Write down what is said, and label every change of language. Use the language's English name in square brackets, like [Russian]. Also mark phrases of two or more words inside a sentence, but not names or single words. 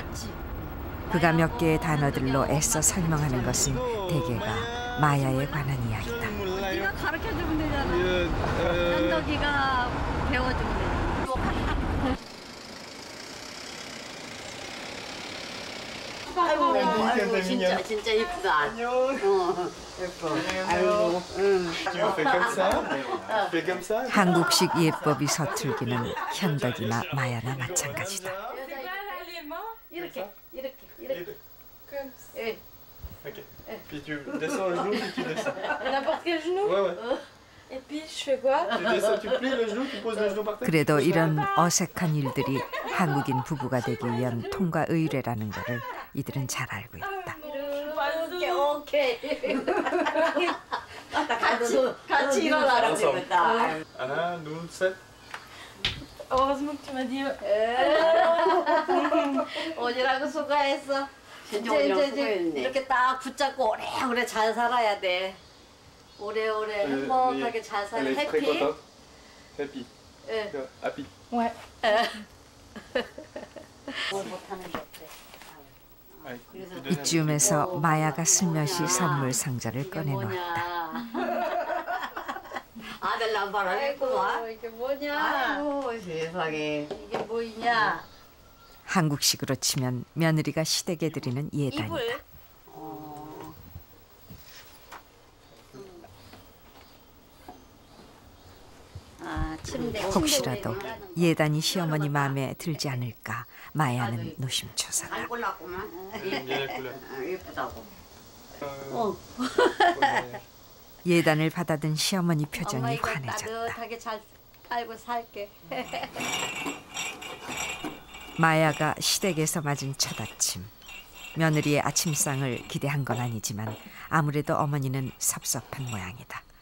[Korean] 그가 몇 개의 단어들로 애써 설명하는 것은 대개가 마야에 관한 이야기다. 네가 가르쳐주면 되잖아. 현덕이가 배워주면 되잖아. 아이고 진짜 이쁘다. 예뻐. 아이고. [French] Tu fais comme ça? Tu fais comme ça? [Korean] 한국식 예법이 서툴기는 현덕이나 마야나 마찬가지다. 이렇게. [French] Ok. Puis tu descends le genou, puis tu descends. N'importe quel genou? Ouais, ouais. Et puis je fais quoi? Tu descends, tu plies le genou, tu poses le genou par terre. [Korean] 그래도 이런 어색한 일들이 한국인 부부가 되기 위한 통과 의례라는 것을 이들은 잘 알고 있다. 오케이. 같이 일어나라고 그랬다. 하나, 둘, 셋. [French] Heureusement que tu m'as dit. [Korean] 오지라고 수고했어. 진짜 오지라고 수고했네. 이렇게 딱 붙잡고 오래오래 잘 살아야 돼. 오래오래 행복하게 잘 살아. [French] Elle est très [Korean] 해피. [French] contente. Happy. [Korean] 예. Happy. [French] Ouais. [Korean] 뭘 못하는 게 없대. [French] Allez, tu donnes un petit [Korean] 이쯤에서 마야가 슬며시 선물 상자를 이게 꺼내놓았다. 뭐냐? 아들 남바라 했구만. 이게 뭐냐? 아이고 세상에. 이게 뭐냐? 한국식으로 치면 며느리가 시댁에 드리는 예단이다. 이불. 침대. 혹시라도 예단이 시어머니 마음에 들지 않을까 마야는 노심초사다. 잘 골랐구만. [French] bien la couleur. [Korean] 예쁘다고. 예단을 받아든 시어머니 엄마 표정이 이거 환해졌다. 따뜻하게 잘 깔고 살게. 마야가 시댁에서 맞은 첫 아침. 며느리의 아침상을 기대한 건 아니지만 아무래도 어머니는 섭섭한 모양이다.